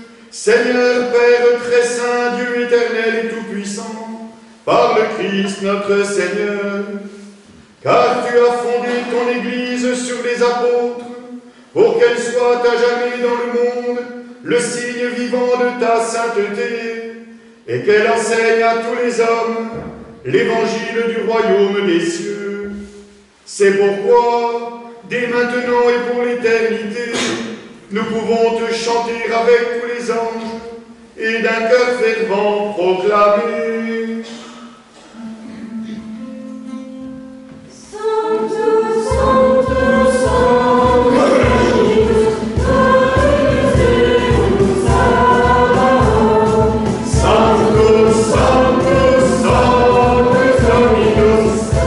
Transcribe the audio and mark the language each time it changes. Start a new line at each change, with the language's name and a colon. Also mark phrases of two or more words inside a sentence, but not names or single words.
French: Seigneur, Père très saint, Dieu éternel et tout-puissant, par le Christ notre Seigneur, car tu as fondé ton Église sur les apôtres, pour qu'elle soit à jamais dans le monde le signe vivant de ta sainteté, et qu'elle enseigne à tous les hommes l'évangile du royaume des cieux. C'est pourquoi, dès maintenant et pour l'éternité, nous pouvons te chanter avec tous les anges et d'un cœur fervent proclamer.
Latin: Sanctus, Sanctus, Sanctus, Deus Sabaoth. Sanctus, Sanctus, Sanctus, Dominus,